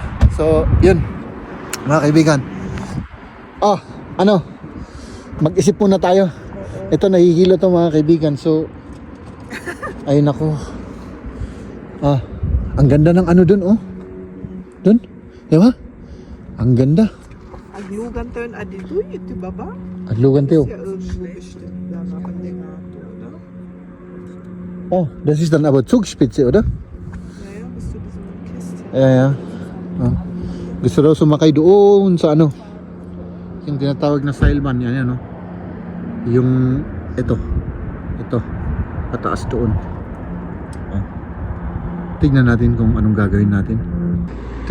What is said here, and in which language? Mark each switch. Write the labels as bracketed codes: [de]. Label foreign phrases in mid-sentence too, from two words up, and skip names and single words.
[tl] So yun mga kaibigan. Mag-isip muna tayo. Ito nahihilo to mga kaibigan. So ay nako. Ang ganda ng dun oh. Dun, di ba? Ang ganda. Aglugan tayo na dito, ito baba? Aglugan tayo. [de] Oh, das ist dann aber Zugspitze, oder? Ja, bis zu diesem Kästchen. Ja. [tl] Gusto daw sumakay doon sa yung tinatawag na Seilbahn yan, no? Yung ito pataas doon. Tignan natin kung anong gagawin natin.